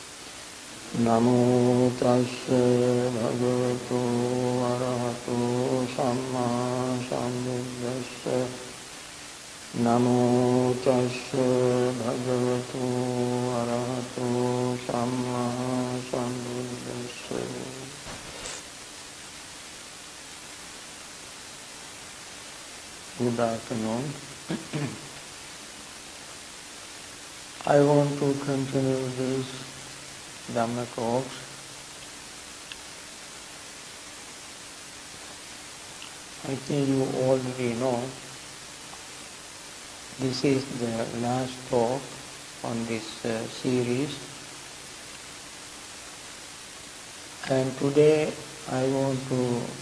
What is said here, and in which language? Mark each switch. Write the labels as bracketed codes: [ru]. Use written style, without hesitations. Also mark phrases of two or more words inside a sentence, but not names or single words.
[pi] Namo tassa bhagavato arahato samma sambuddhassa. Namo tassa bhagavato arahato samma sambuddhassa. [en] Good afternoon. I want to continue this Dhamma talks. I think you already know this is the last talk on this series, and today I want to